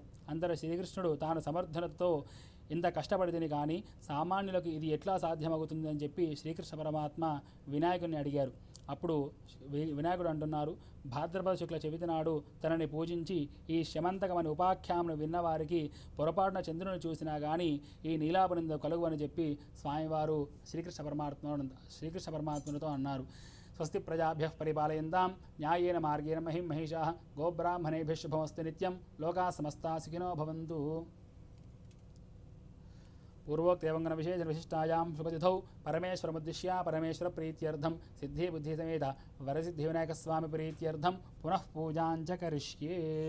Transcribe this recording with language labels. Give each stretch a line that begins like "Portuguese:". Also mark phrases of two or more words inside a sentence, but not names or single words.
Telugu: అంతటా శ్రీకృష్ణుడు తాను సమర్థనతో ఇంత కష్టపడితేనే కానీ సామాన్యులకు ఇది ఎట్లా సాధ్యమవుతుందని చెప్పి శ్రీకృష్ణ పరమాత్మ వినాయకుడిని అడిగారు. అప్పుడు వినాయకుడు అంటున్నారు, భాద్రపద శుక్ల చవితి నాడు తనని పూజించి ఈ శమంతకమని ఉపాఖ్యామును విన్నవారికి పొరపాటున చంద్రుని చూసినా కానీ ఈ నీలాపనింద కలుగు అని చెప్పి స్వామివారు శ్రీకృష్ణ పరమాత్మతో అన్నారు.
Sanskrit: స్వస్తి ప్రజాభ్యః పరిపాలయంతాం న్యాయేన మార్గేణ మహిం మహిషాః గోబ్రాహ్మణేభ్యః శుభమస్తు నిత్యం లోకాః సమస్తాః సుఖినో భవంతు. पूर्वोक्तेवंगन विशेष विशिष्टायां शुभतिथौ परमेश्वरमुद्दिश्य परमेश्वर प्रीत्यर्थं सिद्धि बुद्धि समेत वरसिद्धिविनायक स्वामी प्रीत्यर्थं पुनः पूजां च करिष्ये.